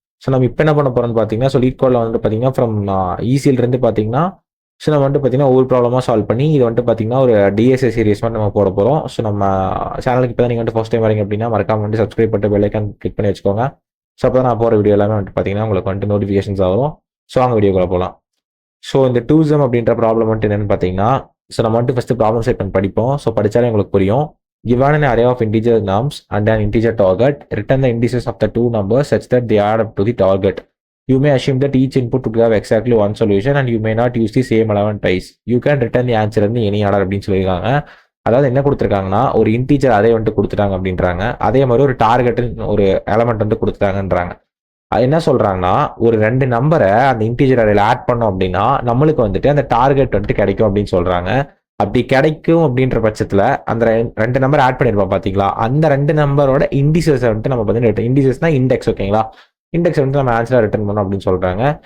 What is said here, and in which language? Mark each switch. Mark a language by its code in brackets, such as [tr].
[ta] So நம்ம இப்போ என்ன பண்ண போகிறோம்னு பார்த்தீங்கன்னா ஸோ லீட் கோடில் வந்துட்டு பார்த்தீங்கன்னா ஃப்ரம் ஈஸியிலிருந்து பார்த்தீங்கன்னா ஸோ நம்ம வந்துட்டு பார்த்தீங்கன்னா ஒவ்வொரு ப்ராப்ளமாக சால்வ் பண்ணி இது வந்துட்டு பார்த்தீங்கன்னா ஒரு டிஎஸ்ஏ சீரிஸ் மாதிரி நம்ம போட போகிறோம். ஸோ நம்ம சேனலுக்கு இப்போ தான் நீங்கள் வந்துட்டு ஃபஸ்ட் டைம் வரீங்க அப்படின்னா மறக்காம வந்துட்டு சப்ஸ்கிரைப் பண்ணிட்டு பெல் ஐக்கான் கிளிக் பண்ணி வச்சுக்கோங்க. ஸோ அப்போ தான் நான் போகிற வீடியோ எல்லாமே வந்துட்டு பார்த்தீங்கன்னா உங்களுக்கு வந்துட்டு நோட்டிஃபிகேஷன்ஸ் ஆகும். ஸோ அவங்க வீடியோக்குள்ள போகலாம். ஸோ இந்த டூசம் அப்படின்ற ப்ராப்ளம் வந்துட்டு என்னென்னு பார்த்தீங்கன்னா ஸோ நம்ம வந்துட்டு ஃபஸ்ட்டு ப்ராப்ளம் ஸ்டேட்மெண்ட் படிப்போம். ஸோ படித்தாலே உங்களுக்கு புரியும். [en] Given an array of integer norms and an integer target, return the indices of the two numbers such that they add up to the target. You may assume that each input would have exactly one solution and you may not use the same 11 twice. You can return the answer in any order [ta] அப்படின்னு சொல்லியிருக்காங்க. அதாவது என்ன கொடுத்துருக்காங்கன்னா ஒரு integer அதே வந்துட்டு கொடுத்துட்டாங்க அப்படின்றாங்க. அதே மாதிரி ஒரு டார்கெட் ஒரு எலமெண்ட் வந்து கொடுத்துட்டாங்கன்றாங்க. அது என்ன சொல்றாங்கன்னா ஒரு 2 நம்பரை அந்த இன்டீஜர் அரேல ஆட் பண்ணோம் அப்படின்னா நம்மளுக்கு வந்துட்டு அந்த டார்கெட் வந்துட்டு கிடைக்கும் அப்படின்னு சொல்றாங்க. அப்படி கிடைக்கும் அப்படின்ற பட்சத்தில் அந்த 2 நம்பர் ஆட் பண்ணியிருப்போம் பார்த்தீங்களா, அந்த 2 நம்பரோட இண்டிசஸ் வந்துட்டு நம்ம பார்த்தீங்கன்னா இண்டிசஸ்னா இண்டெக்ஸ் ஓகேங்களா, இண்டெக்ஸ் வந்துட்டு நம்ம ஆன்சராக ரிட்டர்ன் பண்ணோம் அப்படின்னு சொல்கிறாங்க.